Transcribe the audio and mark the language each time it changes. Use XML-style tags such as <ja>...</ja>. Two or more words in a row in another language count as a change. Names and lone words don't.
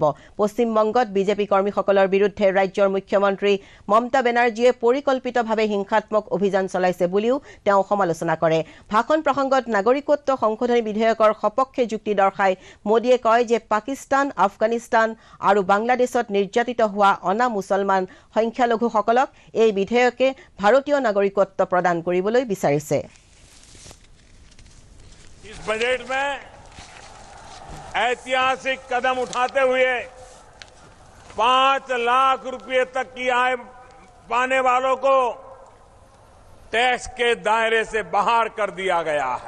<as>পশ্চিমবংগত বিজেপি কৰ্মীসকলৰ বিৰুদ্ধে ৰাজ্যৰ মুখ্যমন্ত্ৰী মমতা বেনাৰ্জীয়ে পৰিকল্পিতভাৱে হিংসাত্মক অভিযান চলাইছে বুলিও তেওঁ সমালোচনা কৰে। ভাষণ প্ৰসংগত নাগৰিকত্ব সংশোধনী বিধেয়কৰ সপক্ষে যুক্তি দৰ্শাই মোদীয়ে কয় যে পাকিস্তান, আফগানিস্তান আৰু বাংলাদেশত নিৰ্যাতিত হোৱা অনা মুছলমান সংখ্যালঘুসকলক এই বিধেয়কে ভাৰতীয় নাগৰিকত্ব প্ৰদান কৰিবলৈ বিচাৰিছে।</as> <hi>इस बजट में ऐतिहासिक कदम उठाते हुए 5 लाख रुपए तक की आय पाने वालों को टैक्स के दायरे से बाहर कर दिया गया है।</hi>